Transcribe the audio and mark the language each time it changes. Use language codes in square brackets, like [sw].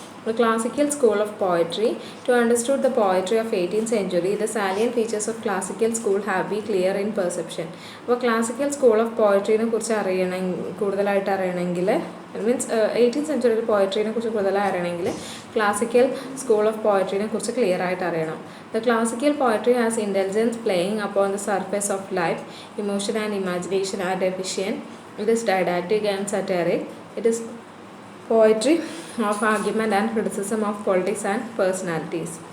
[en] The classical school of poetry. To understand the poetry of 18th century, the salient features of classical school have been clear in perception. [ml] അപ്പോൾ classical school of പോയട്രീനെ കുറിച്ച് കൂടുതലായിട്ട് അറിയണമെങ്കിൽ means 18th സെഞ്ച്വറിയിൽ പോയട്രീനെ കുറിച്ച് കൂടുതലായി അറിയണമെങ്കിൽ classical school of പോയട്രീനെ കുറിച്ച് clear ആയിട്ട് അറിയണം. [en] The classical poetry has intelligence playing upon the surface of life, emotion and imagination are deficient. It is didactic and satiric. It is poetry of argument and criticism of politics and personalities.